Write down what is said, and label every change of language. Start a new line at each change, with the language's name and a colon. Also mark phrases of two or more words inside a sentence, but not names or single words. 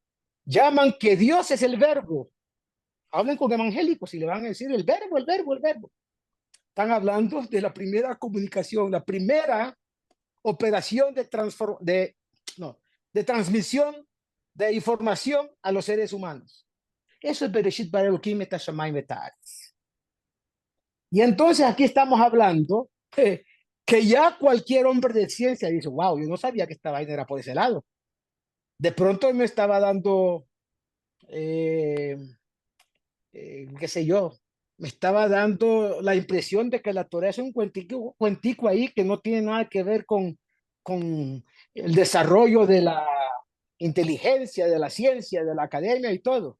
Spanish: Llaman que Dios es el verbo. Hablen con evangélicos y le van a decir el verbo, el verbo, el verbo. Están hablando de la primera comunicación, la primera operación no, de transmisión de información a los seres humanos. Eso es
Hebrew: בראשית ברא אלהים את השמים את הארץ.
Spanish: Y entonces aquí estamos hablando que ya cualquier hombre de ciencia dice, wow, yo no sabía que esta vaina era por ese lado. De pronto me estaba dando, qué sé yo, me estaba dando la impresión de que la Torah es un cuentico ahí que no tiene nada que ver con el desarrollo de la inteligencia, de la ciencia, de la academia y todo.